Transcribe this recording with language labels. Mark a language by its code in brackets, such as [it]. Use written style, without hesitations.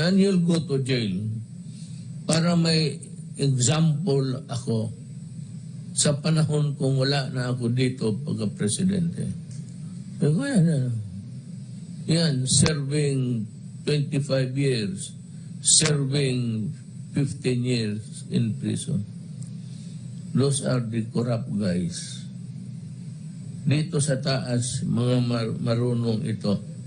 [en] And you'll go to jail. [tl] Para may example ako sa panahon kung wala na ako dito pagka-presidente. Pero yan, [en] serving 25 years, serving 15 years in prison. Those are the corrupt guys. [tl] Dito sa taas, mga marunong ito.